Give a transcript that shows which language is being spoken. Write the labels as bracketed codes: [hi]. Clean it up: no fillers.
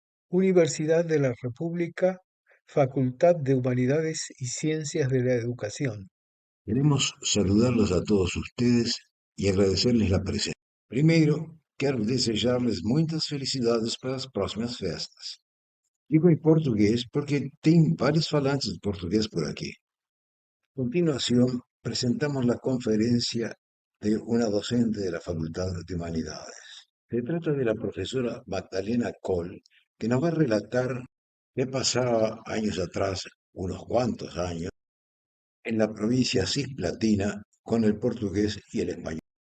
[es] Universidad de la República, Facultad de Humanidades y Ciencias de la Educación. Queremos saludarlos a todos ustedes y agradecerles la presencia. [pt] Primeiro, quero desejar-lhes muitas felicidades para as próximas festas. Digo em português porque tem vários falantes de português por aqui. [es] A continuación, presentamos la conferencia de una docente de la Facultad de Humanidades. Se trata de la profesora Magdalena Coll, que nos va a relatar qué pasaba años atrás, unos cuantos años, en la provincia cisplatina con el portugués y el español.